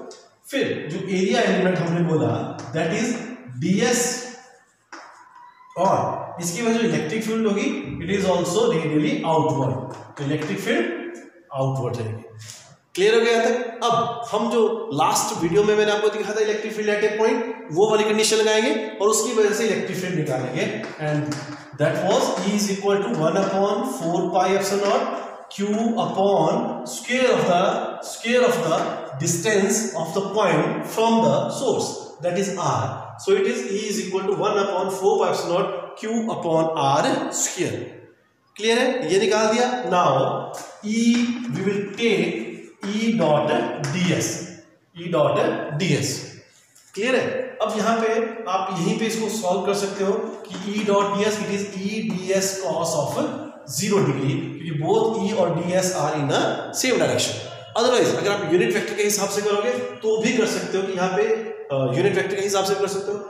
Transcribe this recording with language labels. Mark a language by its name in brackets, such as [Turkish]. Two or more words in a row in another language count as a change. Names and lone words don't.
[Hindi] फिर जो [English] area element [Hindi] हमने बोला [English] that is ds, [Hindi] और इसकी वजह जो [English] electric field [Hindi] होगी [English] it is also radially outward. [Hindi] तो [English] electric field outward [Hindi] रहेगी. क्लियर हो गया तक? अब हम जो [English] last video [Hindi] में मैंने आपको दिखा था [English] electric field at a point, [Hindi] वो वाली कंडीशन लगाएंगे और उसकी वजह से [English] electric field [Hindi] निकालेंगे. [English] and that was E is equal to 1/4πε0 Q upon square of the distance of the point from the source, that is R. So it is E is equal to 1/4πε0 Q upon R square. [Hindi] क्लियर है? ये निकाल दिया. [English] now E we will take E dot ds. [Hindi] क्लियर है? अब यहाँ पे आप यहीं पे इसको सॉल्व कर सकते हो कि [English] E dot ds it is E ds cos of 0 degree, [Hindi] क्योंकि [English] both E [Hindi] और [English] ds are in a same direction. [Hindi] अदरवाइज अगर आप [English] unit vector [Hindi] के हिसाब से करोगे तो भी कर सकते हो कि यहाँ पे [English] unit vector [Hindi] के हिसाब से कर सकते हो.